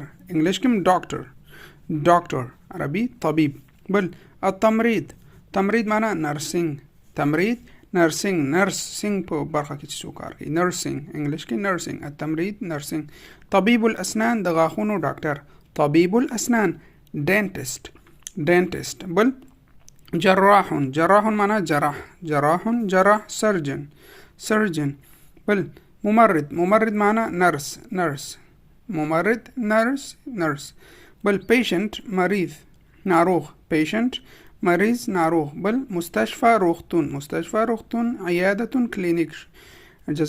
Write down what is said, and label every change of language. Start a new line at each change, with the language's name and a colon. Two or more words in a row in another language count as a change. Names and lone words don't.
Pashto: انګلیش کې ډاکټر. عربي طبيب. بل تمريض معنا نرسنګ. نرسنګ په برخه کې څه کار کوي. نرسنګ انګلیش کې نرسنګ. التمريض نرسنګ.
Arabic: طبيب الاسنان
Pashto: د غاښونو ډاکټر.
Arabic: طبيب الاسنان.
English: dentist.
Pashto: بل جراح معنا جراح.
English: surgeon.
Pashto: بل ممرض معنا نرس. نرس. بل patient مریض ناروغ. مریض ناروغ. بل مستشفى روغتون.
Arabic: عیادة کلینیک. جزاک الله خیرا.